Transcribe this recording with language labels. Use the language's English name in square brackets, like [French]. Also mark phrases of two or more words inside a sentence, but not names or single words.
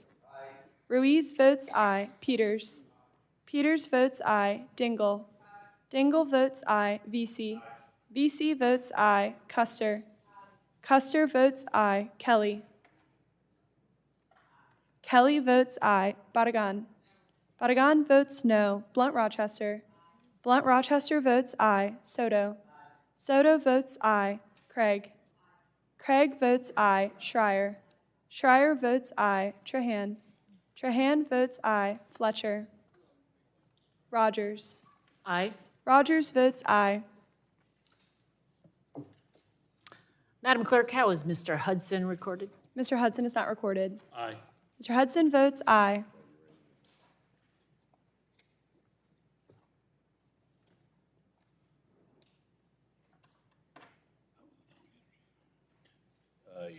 [English] Ruiz votes aye. Peters. Peters votes aye. Dingell. Dingell votes aye. VC. VC votes aye. Custer. Custer votes aye. Kelly. Kelly votes aye. Barragan. Barragan votes no. Blunt Rochester. Blunt Rochester votes aye. Soto. Soto votes aye. Craig. Craig votes aye. Schreier. Schreier votes aye. Trahan. Trahan votes aye. Fletcher. Rogers. Aye. Rogers votes aye. Madam Clerk, how is Mr. Hudson recorded? Mr. Hudson is not recorded. Aye. Mr. Hudson votes aye. Yeah.